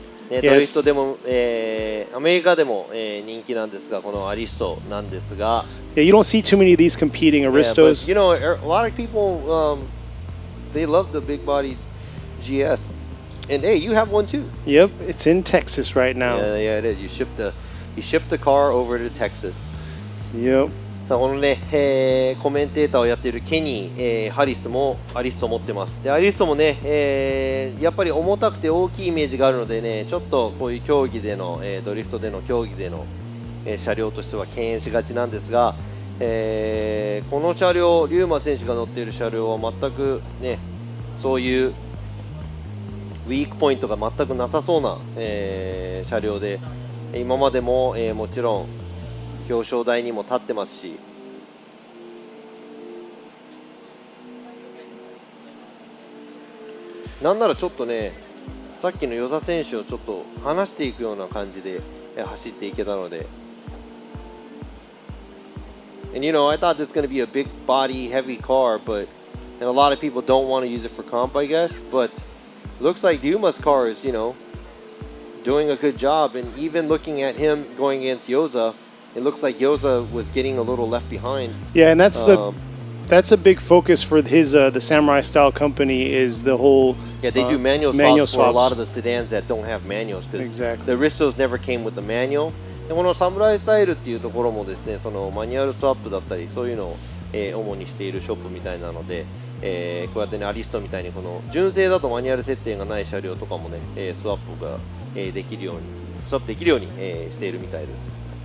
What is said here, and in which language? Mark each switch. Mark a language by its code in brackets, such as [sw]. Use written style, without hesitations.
[ja] ドリフトでも、アメリカでも、人気なんですが、このアリストなんですが。 [en] Yeah, you don't see too many of these competing Aristos. But, you know, a lot of people, they love the big body GS. And hey, you have one too. Yep, it's in Texas right now. Yeah, it is. You shipped the car over to Texas. Yep. [ja] さあこのね、コメンテーターをやっているケニー、ハリスもアリストを持ってます。でアリストもね、やっぱり重たくて大きいイメージがあるのでね、ちょっとこういう競技での、ドリフトでの競技での、車両としては敬遠しがちなんですが、この車両、Ryuma選手が乗っている車両は全くね、そういうウィークポイントが全くなさそうな、車両で、今までも、もちろん表彰台にも立ってますし、なんならちょっとね、さっきの与座選手をちょっと離していくような感じで走っていけたので。 [en] And you know, I thought this was going to be a big body, heavy car, but and a lot of people don't want to use it for comp, I guess. But it looks like Ryuma's car is, you know, doing a good job. And even looking at him going against Yoza, it looks like Yoza was getting a little left behind. Yeah, and that's a big focus for his the Samurai Style company is the whole. Yeah, they do manual swaps for a lot of the sedans that don't have manuals. Exactly. The Aristos never came with the manual. [ja] でこのサムライスタイルっていうところもですね、そのマニュアルスワップだったりそういうのを、主にしているショップみたいなので、こうやってねアリストみたいにこの純正だとマニュアル設定がない車両とかもね、スワップが、できるように、しているみたいです。